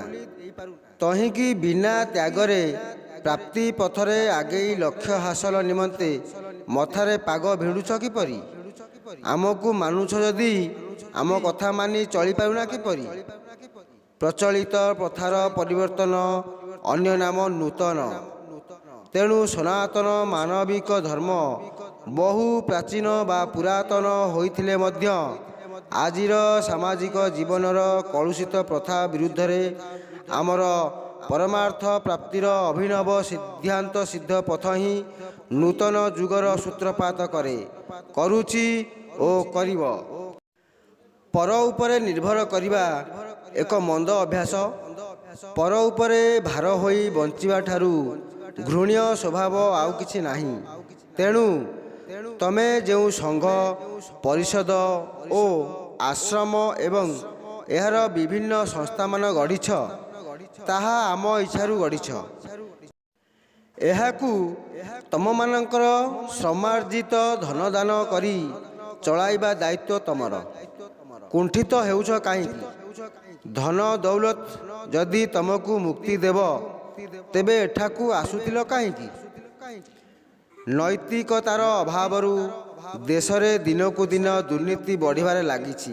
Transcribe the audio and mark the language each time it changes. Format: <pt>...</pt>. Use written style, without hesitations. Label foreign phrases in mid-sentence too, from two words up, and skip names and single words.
<or>ତହିଁକି ବିନା ତ୍ୟାଗରେ ପ୍ରାପ୍ତି ପଥରେ ଆଗେଇ ଲକ୍ଷ୍ୟ ହାସଲ ନିମନ୍ତେ ମଥାରେ ପାଗ ଭିଡ଼ୁଛ କିପରି? ଆମକୁ ମାନୁଛ ଯଦି ଆମ କଥା ମାନି ଚାଲି ପାରୁନା କିପରି? ପ୍ରଚଳିତ ପ୍ରଥାର ପରିବର୍ତ୍ତନ ଅନ୍ୟ ନାମ ନୂତନ। ତେଣୁ ସନାତନ ମାନବିକ ଧର୍ମ ବହୁ ପ୍ରାଚୀନ ବା ପୁରାତନ ହୋଇଥିଲେ ମଧ୍ୟ ଆଜିର ସାମାଜିକ ଜୀବନର କଳୁଷିତ ପ୍ରଥା ବିରୁଦ୍ଧ ରେ ଆମର ପରମାର୍ଥ ପ୍ରାପ୍ତିର ଅଭିନବ ସିଦ୍ଧାନ୍ତ ସିଦ୍ଧ ପଥ ହିଁ ନୂତନ ଯୁଗର ସୂତ୍ରପାତ କରେ, କରୁଛି ଓ କରିବ। ପର ଉପରେ ନିର୍ଭର କରିବା ଏକ ମନ୍ଦ ଅଭ୍ୟାସ। ପର ଉପରେ ଭାର ହୋଇ ବଞ୍ଚିବା ଠାରୁ ଘୃଣ୍ୟ ସ୍ୱଭାବ ଆଉ କିଛି ନାହିଁ। ତେଣୁ ତମେ ଯେଉଁ ସଂଘ ପରିଷଦ ଓ ଆଶ୍ରମ ଏବଂ ଏହାର ବିଭିନ୍ନ ସଂସ୍ଥା ମାନ ଗଢ଼ିଛ ତାହା ଆମ ଇଚ୍ଛାରୁ ଗଢ଼ିଛ। ଏହାକୁ ତମ ମାନଙ୍କର ଶ୍ରମାର୍ଜିତ ଧନ ଦାନ କରି ଚଳାଇବା ଦାୟିତ୍ୱ ତମର। କୁଣ୍ଠିତ ହେଉଛ କାହିଁକି? ଧନ ଦୌଲତ ଯଦି ତମକୁ ମୁକ୍ତି ଦେବ ତେବେ ଏଠାକୁ ଆସୁଥିଲ କାହିଁକି? ନୈତିକତାର ଅଭାବରୁ ଦେଶରେ ଦିନକୁ ଦିନ ଦୁର୍ନୀତି ବଢ଼ିବାରେ ଲାଗିଛି।</or>